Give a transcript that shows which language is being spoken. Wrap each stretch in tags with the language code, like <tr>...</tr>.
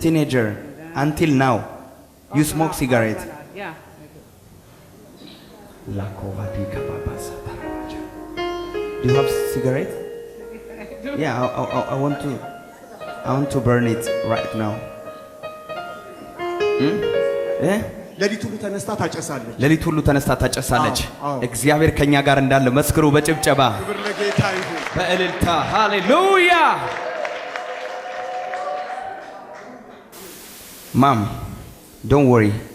<en>teenager until now, you smoke cigarette. Yeah, Do you have cigarette? Yeah, I want to burn it right now.</en> <am>ሌሊት ሁሉ ተነስታ ታጨሳለች። ሌሊት ሁሉ ተነስታ ታጨሳለች። እግዚአብሔር ከኛ ጋር እንዳለ መስክሩ በጭብጨባ ክብር ለጌታ ይሁን። በእልልታ ሃሌሉያ።</am> <en>Mom, don't worry.</en>